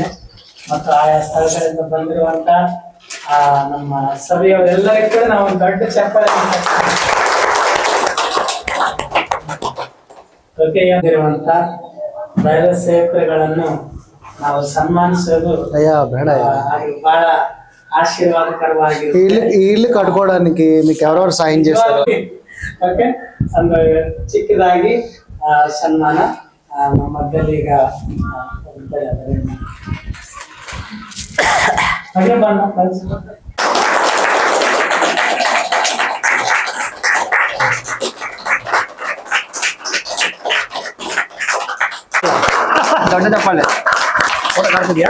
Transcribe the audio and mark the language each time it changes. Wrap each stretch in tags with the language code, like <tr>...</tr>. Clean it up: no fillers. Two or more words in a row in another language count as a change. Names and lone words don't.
<kn>ಮತ್ತು ಆಯಾ ಸ್ಥಳಗಳಿಂದ ಬಂದಿರುವಂತ ನಮ್ಮ ಸಭೆಯವರೆಲ್ಲರಿಗೂ ಕೂಡ ನಾವು ಒಂದು ದೊಡ್ಡ ಚಪ್ಪಾಳೆ ಇರುವಂತ ದೈವ ಸೇವಕರುಗಳನ್ನು ನಾವು ಸನ್ಮಾನಿಸೋದು ಬಹಳ ఆశీర్వాదకరವಾಗಿ</kn> <te>ఇల్లు కట్టుకోవడానికి మీకు ఎవరెవరు సాయం చేస్తారు? ఓకే,</te> <kn>ಒಂದು ಚಿಕ್ಕದಾಗಿ ಸನ್ಮಾನ ನಮ್ಮ ಮಧ್ಯದಲ್ಲಿ ಈಗ ದೊಡ್ಡ ಚಪ್ಪಾಳೆ ಕಾಣ್ತಿದ್ಯಾ?</kn>